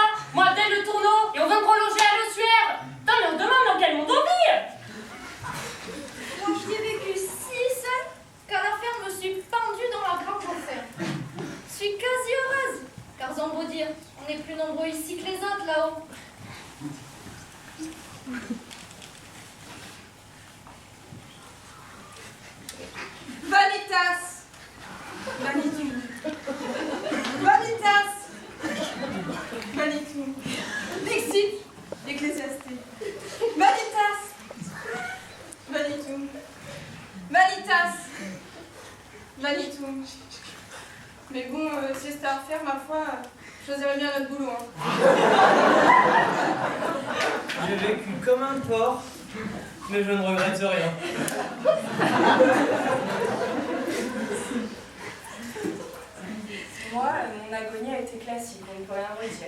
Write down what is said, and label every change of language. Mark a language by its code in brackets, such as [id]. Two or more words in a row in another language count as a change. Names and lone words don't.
[fr] Moi, Abdel le tourneau, et on veut me prolonger à l'ossuaire! Putain, mais on demande dans quel monde on vit! Moi, j'y ai vécu si seule qu'à la ferme, je me suis pendue dans la grange enfer. Je suis quasi heureuse, car Zambo dire, on est plus nombreux ici que les autres là-haut. [la] Vanitas! Vanitum. Vanitas! Vanitum. Dixit, Ecclésiasté. Vanitas! Vanitum. Vanitas! Vanitum. [fr] Mais bon, si c'était à refaire, ma foi, je choisirais bien notre boulot. Hein. J'ai vécu comme un porc, mais je ne regrette rien. Moi, mon agonie a été classique, on ne peut rien redire.